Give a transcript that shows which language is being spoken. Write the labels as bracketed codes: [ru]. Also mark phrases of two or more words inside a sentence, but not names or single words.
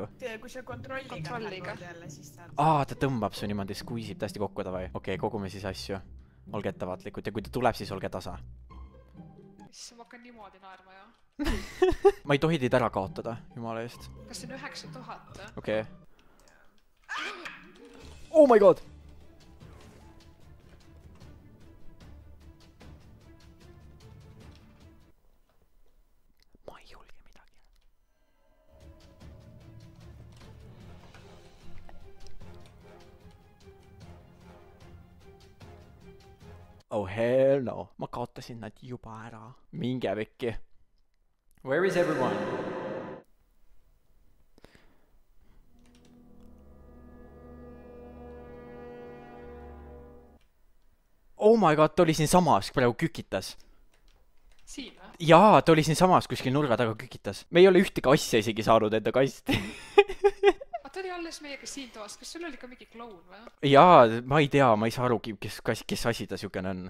[et] Kui sa kontrolliga jälle, siis saad... Ta tõmbab su niimoodi, skuisib täiesti kokku ta või? Okei, kogume siis asju. Olge ettevaatlikud ja kui ta tuleb, siis olge tasa. Issa, ma hakkan niimoodi naerma, jah. Ma ei tohi teid ära kaotada, jumala eest. Kas see on 9000? Okei. [en] Oh my god! [et] Ma ei julge midagi. [en] Oh hell no. [et] Ma kaotasin nad juba ära. Minge vekki. [en] Where is everyone? Oh my god, [et] ta oli siin samas, praegu kükitas. Siin või? Jaa, ta oli siin samas kuskil nurga taga kükitas. Me ei ole ühtegi asja isegi saanud enda kasti. Ta oli alles meiega siin toas. Kas sul oli ka mingi kloun või? Jaa, ma ei tea, ma ei saa arugi, kes asi ta siukene on.